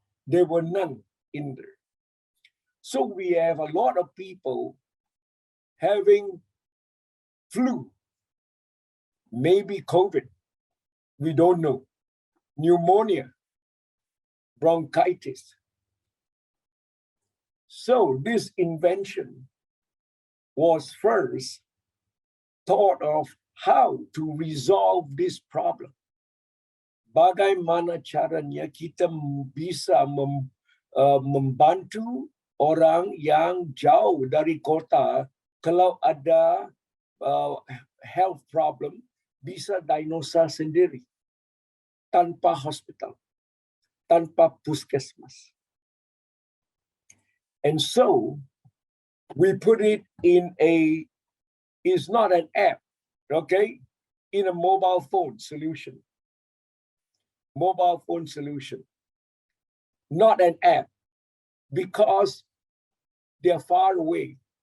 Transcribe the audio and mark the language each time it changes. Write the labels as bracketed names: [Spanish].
[English] There were none in there. So we have a lot of people having flu, maybe COVID, we don't know, pneumonia, bronchitis. So this invention was first thought of how to resolve this problem. [Indonesian] Bagaimana caranya kita bisa membantu orang yang jauh dari kota, kalau ada [English] health problem, [Indonesian] bisa diagnosa sendiri, tanpa hospital, tanpa puskesmas. [English] And so, we put it in it's not an app, okay? In a mobile phone solution. Mobile phone solution. Not an app, because they're far away.